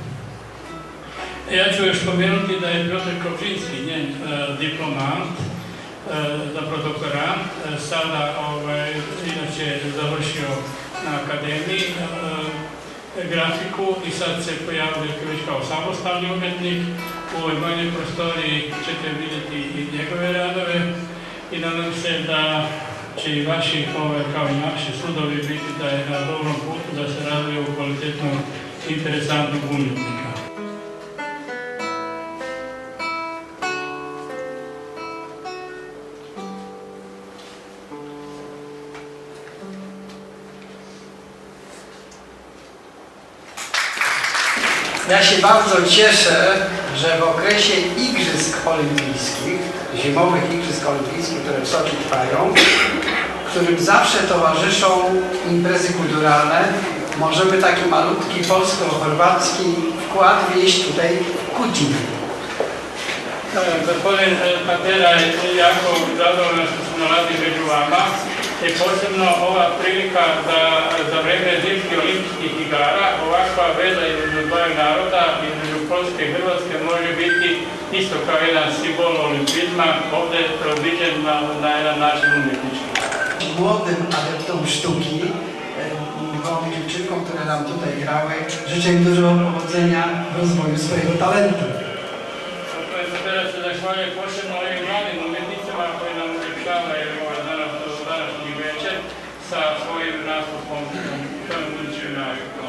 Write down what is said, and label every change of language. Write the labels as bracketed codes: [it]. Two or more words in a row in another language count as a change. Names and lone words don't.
[hr] Ja ću još spomenuti da je Piotar Kobržinski, njen diplomant, zapravo doktorant, sada inače završio na akademiji grafiku i sad se pojavljuje već kao samostalni umjetnik. U ovoj manjoj prostoriji ćete vidjeti i njegove radove i nadam se da će i vaši, kao i naši sudovi, biti da je na dobrom putu da se razvije u kvalitetnog, interesantnog umjetnika. [pl] Ja się bardzo cieszę, że w okresie Igrzysk Olimpijskich, zimowych Igrzysk Olimpijskich, które w Soczi trwają, którym zawsze towarzyszą imprezy kulturalne, możemy taki malutki polsko-chorwacki wkład wnieść tutaj w Kutin. [hr] Gospodin Tapera je jako zadovoljan što se nalazi među vama i posebno ova prilika da za vreme zimskih olimpijskih igara ovakva veza između dvaju naroda, između Poljske i Hrvatske, može biti isto kao jedan simbol olimpizma, ovdje preobličen na jedan način umjetnički. [pl] Młodym adeptom sztuki, młodym dziewczynkom, które nam tutaj grały, życzę im dużo powodzenia w rozwoju swojego talentu. [hr] Teraz se zahvaljujem posebno ovim mladim umjetnicama koji nam uljepšavaju danas sa svojim nastupom u tom budućem nastupom.